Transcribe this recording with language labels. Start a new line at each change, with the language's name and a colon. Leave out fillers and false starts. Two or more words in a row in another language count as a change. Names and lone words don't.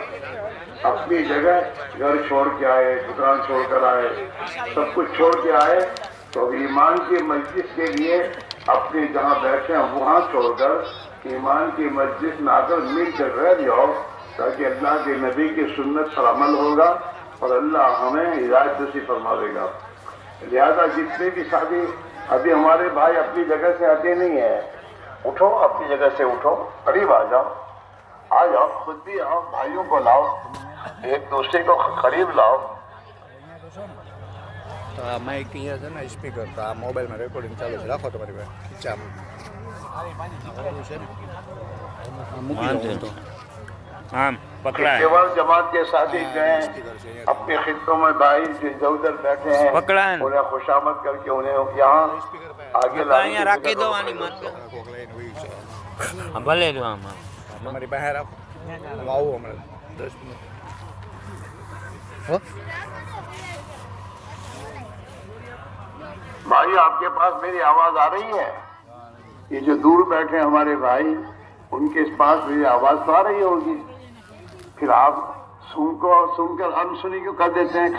Urdu: اپنی جگہ گھر چھوڑ کے آئے، دکان چھوڑ کر آئے، سب کچھ چھوڑ کے آئے تو ایمان کی مسجد کے لیے اپنی جہاں بیٹھے ہیں وہاں چھوڑ کر ایمان کی مسجد میں آ کر مل کر رہ جاؤ، تاکہ اللہ کے نبی کی سنت پر عمل ہوگا اور اللہ ہمیں ہدایت نصیب فرماوے گا. لہذا جتنے بھی ساتھی ابھی ہمارے بھائی اپنی جگہ سے آتے نہیں ہیں، اٹھو، اپنی جگہ سے اٹھو، قریب آ جاؤ، آ جاؤ، خود بھی آؤ، بھائیوں کو لاؤ، ایک دوسرے کو قریب لاؤ.
Gujarati: તો આ માઇક અહીંયા છે ને સ્પીકર તો આ મોબાઈલમાં રેકોર્ડિંગ ચાલુ છે, રાખો તમારી પાસે ખીચામાં છે ને મૂકી દો તો
Urdu: ہاں پکڑا ہے کیول جماعت کے ساتھی گئے اپنے خطوں میں بھائی جو ادھر ادھر بیٹھے ہیں پکڑا ہے انہیں خوشامد کر کے انہیں یہاں آگے لانے کی
Gujarati: રાખી દો આની
Urdu: فکر
Gujarati: મત કોક લઈને વહી છે હા, ભલે જો આમાં તમારી પાસે રાખો હું આવું હમણાં 10 મિનિટ હો
Urdu: بھائی آپ کے پاس میری آواز آ رہی ہے؟ یہ جو دور بیٹھے ہیں ہمارے بھائی ان کے پاس میری آواز تو آ رہی ہوگی. پھر آپ سن کر انسنی کیوں کر دیتے ہیں؟